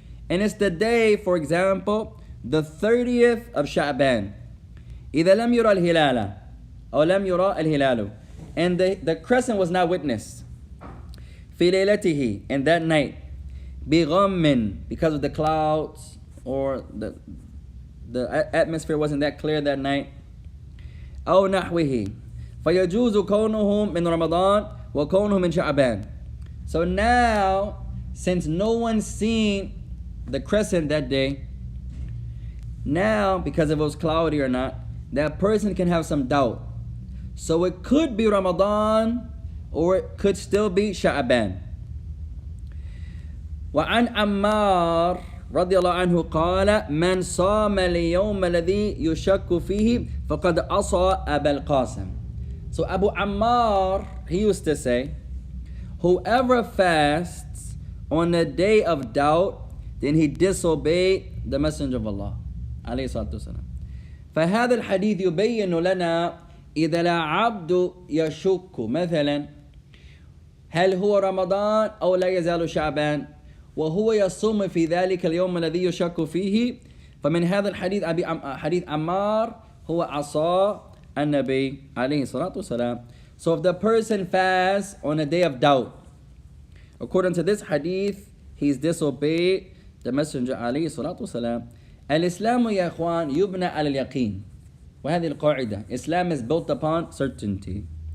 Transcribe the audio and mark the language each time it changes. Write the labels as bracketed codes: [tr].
[en] And it's the day, for example, the 30th of Sha'ban. [ar] إذا لم يرى الهلال أو لم يرى الهلال. [en] And the crescent was not witnessed. [ar] في ليلته, [en] in that night. بغم, because of the clouds, or the atmosphere wasn't that clear that night. [ar] أو نحوه فيجوز كونه من رمضان وكونه من شعبان. [en] So now, since no one's seen the crescent that day, now, because if it was cloudy or not, that person can have some doubt. So it could be Ramadan, or it could still be Sha'ban. [ar] وعن عمار رضي الله عنه قال من صام اليوم الذي يشك فيه فقد عصى أبا القاسم. [en] So Abu Ammar, he used to say, whoever fasts on a day of doubt, then he disobeyed the Messenger of Allah [ar] عليه الصلاة والسلام. فهذا الحديث يبين لنا إذا العبد يشك مثلا هل هو رمضان أو لا يزال شعبان وهو يصوم في ذلك اليوم الذي يشك فيه فمن هذا الحديث حديث عمار هو عصا النبي عليه الصلاة والسلام. [en] So if the person fasts on a day of doubt, according to this hadith, he's disobeyed the Messenger [ar] عليه الصلاة والسلام. الإسلام يا إخوان يبنى على اليقين. وهذه القاعدة, [en] Islam is built upon certainty.